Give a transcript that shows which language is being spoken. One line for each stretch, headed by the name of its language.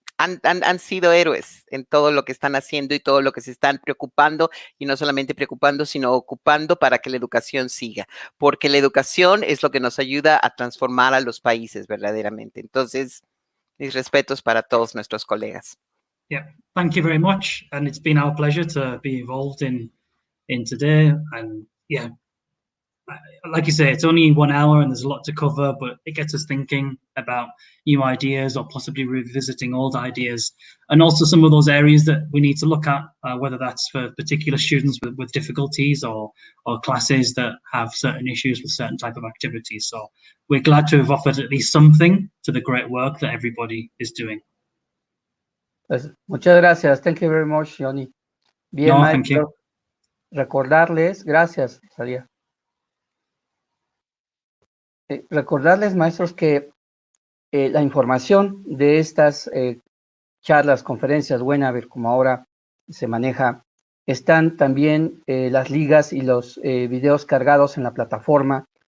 Spanish: Han sido héroes en todo lo que están haciendo y todo lo que se están preocupando, y no solamente preocupando, sino ocupando para que la educación siga, porque la educación es lo que nos ayuda a transformar a los países verdaderamente. Entonces, mis respetos para todos nuestros colegas.
English: Yeah, thank you very much, and it's been our pleasure to be involved in today. And yeah, like you say, it's only 1 hour and there's a lot to cover, but it gets us thinking about new ideas or possibly revisiting old ideas, and also some of those areas that we need to look at, whether that's for particular students with difficulties or classes that have certain issues with certain type of activities. So we're glad to have offered at least something to the great work that everybody is doing.
Spanish: Pues, muchas gracias.
English: Thank you very much, Johnny.
Spanish: Bien, No, maestro.
English: thank you.
Spanish: Recordarles, gracias, Rosalía. Recordarles, maestros, que la información de estas charlas, conferencias, webinar, como ahora se maneja, están también las ligas y los videos cargados en la plataforma